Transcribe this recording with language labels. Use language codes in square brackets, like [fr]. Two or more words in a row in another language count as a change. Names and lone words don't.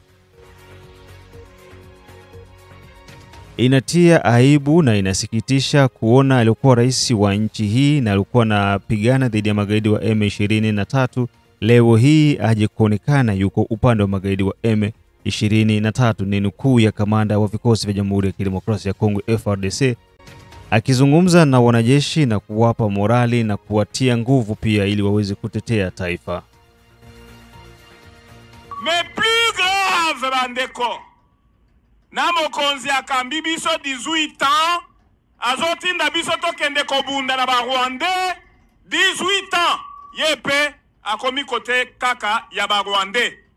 [sw] Inatia aibu na inasikitisha kuona alikuwa rais wa nchi hii na alikuwa anapigana dhidi ya magaidi wa M23 leo hii aje kuonekana yuko upande wa magaidi wa M23. Ni nukuu ya kamanda wa vikosi vya Jamhuri ya Kidemokrasia ya Kongo FARDC akizungumza na wanajeshi na kuwapa morali na kuwatia nguvu pia ili waweze kutetea taifa. [fr] Mais plus grave [ln] bandeko, na mokonzi akambi biso 18 ans, azotinda biso tokende kobunda na ba Rwandais 18 ans, yepe akomi kote kaka ya ba Rwandais.